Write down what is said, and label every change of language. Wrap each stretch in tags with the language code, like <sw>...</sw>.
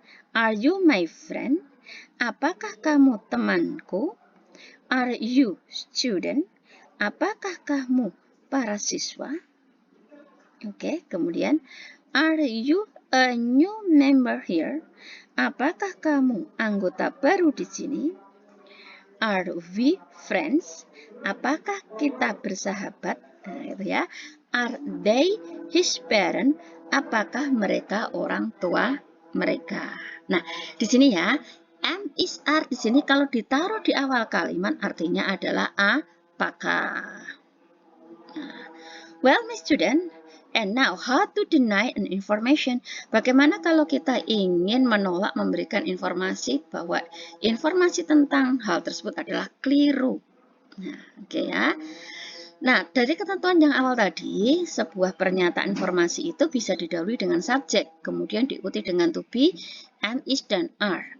<en>Are you my friend?</en> <id>Apakah kamu temanku?</id> <en>Are you student?</en> <id>Apakah kamu para siswa?</id> <en>Oke, kemudian are you a new member here?</en> <id>Apakah kamu anggota baru di sini?</id> <en>Are we friends?</en> <id>Apakah kita bersahabat? Nah, itu ya.</id> <en>Are they his parent?</en> <id>Apakah mereka orang tua mereka? Nah, di sini ya. Am, is, are di sini kalau ditaruh di awal kalimat artinya adalah apakah.</id> <en>Nah, well, my student, and now how to deny an information.</en> <id>Bagaimana kalau kita ingin menolak memberikan informasi bahwa informasi tentang hal tersebut adalah keliru. Nah, oke ya. Nah, dari ketentuan yang awal tadi, sebuah pernyataan informasi itu bisa didahului dengan subjek, kemudian diikuti dengan to be, am, is, dan are.</id>